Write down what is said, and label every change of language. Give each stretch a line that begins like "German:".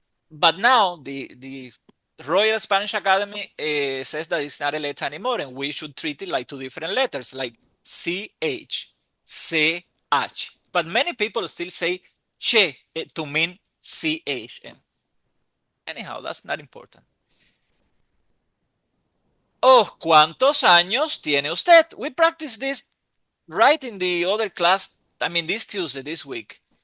English: But now the Royal Spanish Academy says that it's not a letter anymore, and we should treat it like two different letters, like CH, CH. But many people still say che to mean CH. And anyhow, that's not important.
Spanish: Oh, ¿cuántos años tiene usted?
English: We practiced this right in the other class, I mean, this Tuesday, this week.